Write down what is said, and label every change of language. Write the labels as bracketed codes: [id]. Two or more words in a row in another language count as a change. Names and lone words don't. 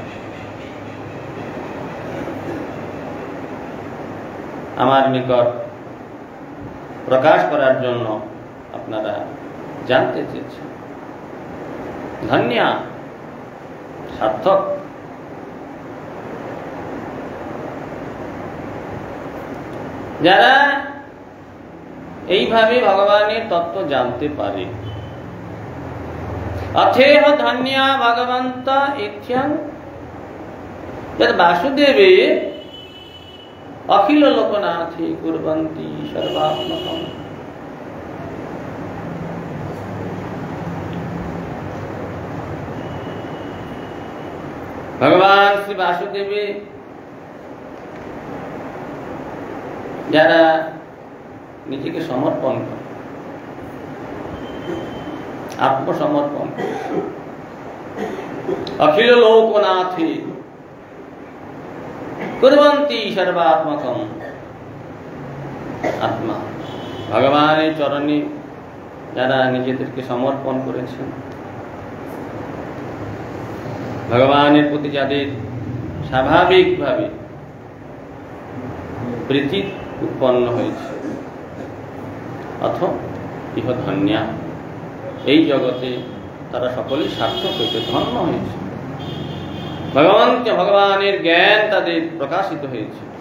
[bn] আমার নিকট প্রকাশ করার জন্য আপনারা জানতে চেয়েছেন ধন্য সার্থক যারা এইভাবে ভগবানের তত্ত্ব জানতে পারে [sa] अथेह धन्या भगवन्त इत्यं यद् वासुदेवे अखिल लोकनाथे कुर्वन्ति सर्वात्मकम् भगवान श्री वासुदेवे [bn] যারা নিজেকে সমর্পণ করে [sa] आत्मसमर्पण अखिल लोकनाथे कुर्वन्ति सर्वात्मकम् आत्मा [bn] भगवाনের চরণে যারা নিজেদেরকে সমর্পণ করেছেন ভগবানের প্রতি যাদের স্বাভাবিকভাবে প্রীতি উৎপন্ন হয়েছে [sa] অথ ইহ ধন্যা [bn] এই জগতে তারা সকলেই সার্থক হয়েছে ধন্য হয়েছে ভগবানের জ্ঞান তাদের প্রকাশিত হয়েছে